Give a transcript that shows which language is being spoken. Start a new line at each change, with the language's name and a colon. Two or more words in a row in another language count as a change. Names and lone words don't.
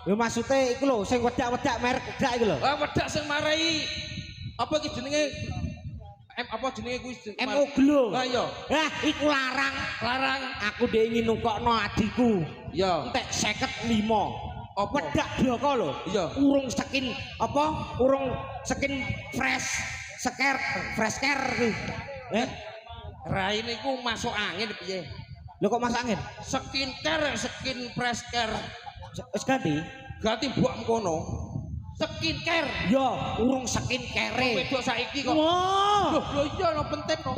Javanese: Lho maksude iku lho sing wedak-wedak merek wedak iku lho. Lah wedak sing marai apa iki jenenge apa jenenge kuwi? Moglo. Ha iya. Hah, iku larang. Larang. Aku dhek ingin nukokno adikku. Iya. Entek 55. Apa? Wedak bloko lho. Iya. Urung skin apa? Urung
English: skin fresh care
Javanese: kuwi. Raine iku masuk angin piye? Lho kok masuk angin? Skincare,
English: skin fresh care.
Javanese: Wis ganti? Ganti mbok kono. Skincare. Ya, urung skincare. Wedok saiki kok. Wah. Lho iya no penting kok.